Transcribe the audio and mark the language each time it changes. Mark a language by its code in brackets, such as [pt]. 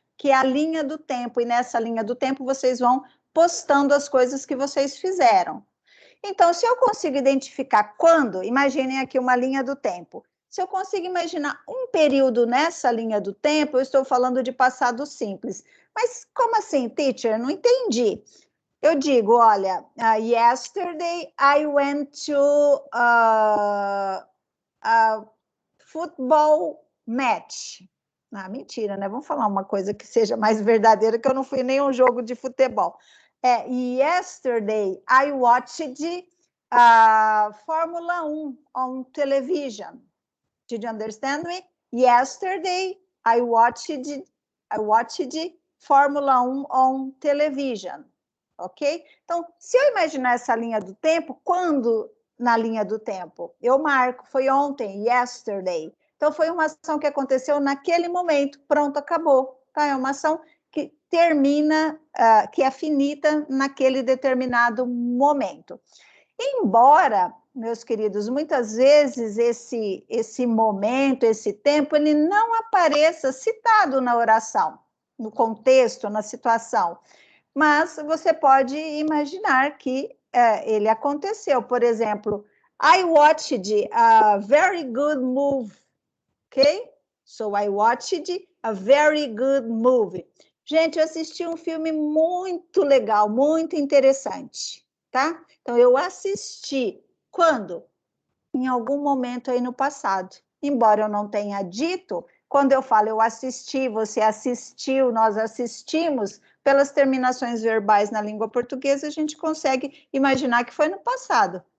[pt] Que é a linha do tempo, e nessa linha do tempo vocês vão postando as coisas que vocês fizeram. Então, se eu consigo identificar quando, imaginem aqui uma linha do tempo. Se eu consigo imaginar um período nessa linha do tempo, eu estou falando de passado simples. Mas como assim, teacher? Não entendi. Eu digo, olha, [en] yesterday I went to a football match. [pt] Mentira, né? Vamos falar uma coisa que seja mais verdadeira, que eu não fui em nenhum jogo de futebol. [en] Yesterday I watched Fórmula 1 on television. Did you understand me? Yesterday, I watched Fórmula 1 on television. Ok? [pt] Então, se eu imaginar essa linha do tempo, quando na linha do tempo? Eu marco, foi ontem, yesterday. Então, foi uma ação que aconteceu naquele momento, pronto, acabou. Tá? É uma ação que termina, que é finita naquele determinado momento. Embora, meus queridos, muitas vezes esse momento, esse tempo, ele não apareça citado na oração, no contexto, na situação, mas você pode imaginar que ele aconteceu. Por exemplo, [en] I watched a very good movie, ok? So I watched a very good movie. [pt] Gente, eu assisti um filme muito legal, muito interessante, tá? Então, eu assisti. Quando? Em algum momento aí no passado. Embora eu não tenha dito, quando eu falo eu assisti, você assistiu, nós assistimos, pelas terminações verbais na língua portuguesa, a gente consegue imaginar que foi no passado.